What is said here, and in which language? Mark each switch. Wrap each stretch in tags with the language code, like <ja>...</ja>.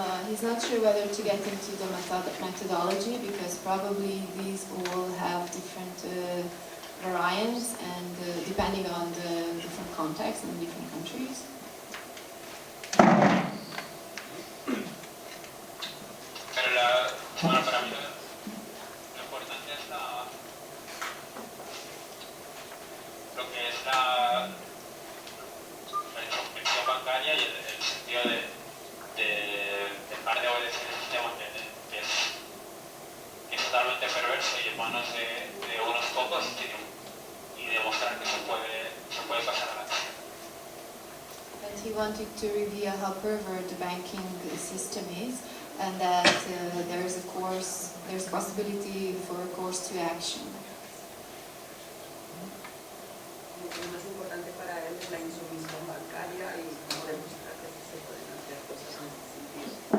<en>He's not sure whether to get into the methodology, because probably these all have different variants, and depending on the different contexts in different countries.</en> <es>Pero para mí lo importante es lo que es la introspección bancaria y el sentido de dejar de obedecer el sistema que es totalmente perverso y en manos de unos pocos, y demostrar que se puede pasar a la acción.</es> <en>And he wanted to reveal how perverted the banking system is, and that there's a possibility for a course to action.</en> <es>Lo más importante para él es la insumisión bancaria y cómo demostrar que se pueden hacer cosas en ese sentido.</es>